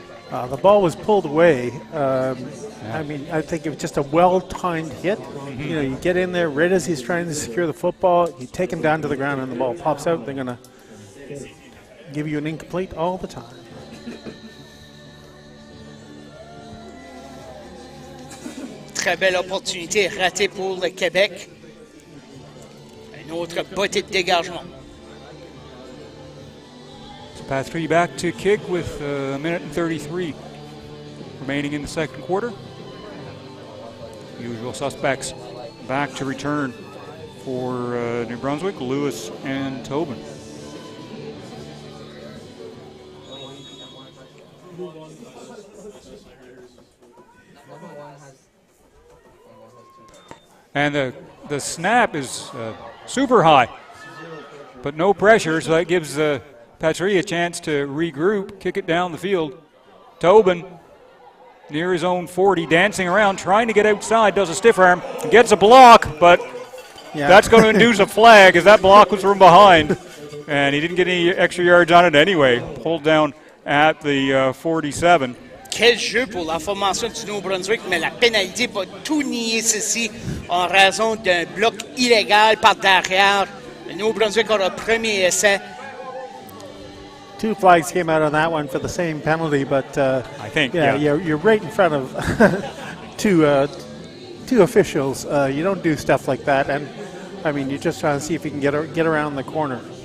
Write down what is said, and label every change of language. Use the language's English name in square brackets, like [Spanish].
[English] The ball was pulled away. I mean, I think it was just a well-timed hit. You know, you get in there right as he's trying to secure the football, you take him down to the ground and the ball pops out. They're going to give you an incomplete all the time. [French] Très belle opportunité ratée pour le Québec. Un autre botte de dégagement. [English] Pass 3 back to kick with a minute and 33 remaining in the second quarter. Usual suspects back to return for New Brunswick, Lewis and Tobin. And the snap is super high, but no pressure, so that gives Patry a chance to regroup, kick it down the field. Tobin near his own 40, dancing around, trying to get outside, does a stiff arm, gets a block, but that's going to induce a flag as that block was from behind. And he didn't get any extra yards on it anyway, pulled down at the 47. [French] Quel jeu pour la formation du Nouveau-Brunswick, mais la pénalité va tout nier ceci en raison d'un bloc illégal par derrière. Le Nouveau-Brunswick aura premier essai. [English] 2 flags came out on that one for the same penalty, but I think, you're right in front of two officials. You don't do stuff like that, and I mean, you're just trying to see if you can get around the corner.